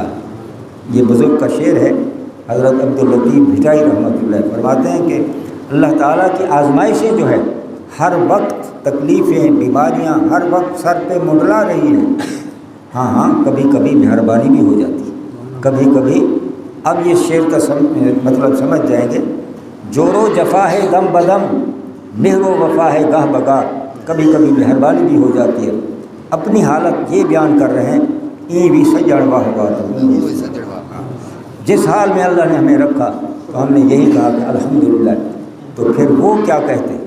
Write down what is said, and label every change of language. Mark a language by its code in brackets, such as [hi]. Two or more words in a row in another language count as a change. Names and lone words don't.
[ur] یہ بزرگ کا شعر ہے، حضرت عبداللطیف بھٹائی رحمۃ اللہ فرماتے ہیں کہ اللہ تعالیٰ کی آزمائشیں جو ہے ہر وقت تکلیفیں بیماریاں ہر وقت سر پہ منڈلا رہی ہیں. ہاں کبھی کبھی مہربانی بھی ہو جاتی ہے. کبھی کبھی اب یہ شعر کا مطلب سمجھ جائیں گے. جور و جفا ہے دم بدم، مہر و وفا ہے گاہ بگاہ. کبھی کبھی مہربانی بھی ہو جاتی ہے. اپنی حالت یہ بیان کر رہے ہیں ای بھی سجڑوا ہوا تو جس حال میں اللہ نے ہمیں رکھا تو ہم نے یہی کہا کہ الحمدللہ. تو پھر وہ کیا کہتے ہیں؟